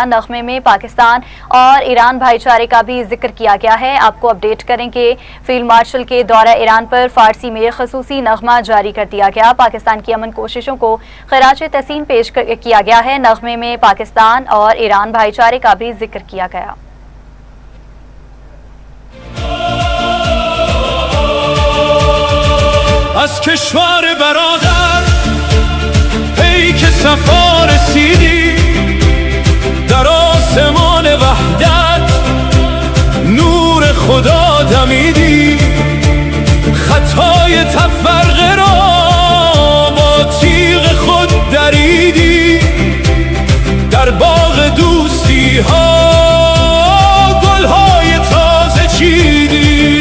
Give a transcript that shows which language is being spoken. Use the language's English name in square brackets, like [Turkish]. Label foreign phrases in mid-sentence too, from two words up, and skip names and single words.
[Urdu] نغمے میں پاکستان اور ایران بھائی چارے کا بھی ذکر کیا گیا ہے. آپ کو اپڈیٹ کریں گے. [English] field marshal [Urdu] کے دورۂ ایران پر فارسی میں خصوصی نغمہ جاری کر دیا گیا. پاکستان کی امن کوششوں کو خراج تحسین پیش کیا گیا ہے. نغمے میں پاکستان اور ایران بھائی چارے کا بھی ذکر کیا گیا. [Persian] از کشور برادر پیک صفا رسیدی، در آسمان وحدت نور خدا دمیدی، خطای تفرقه را با تیغ خود دریدی، در باغ دوستی ها گلهای تازه چیدی.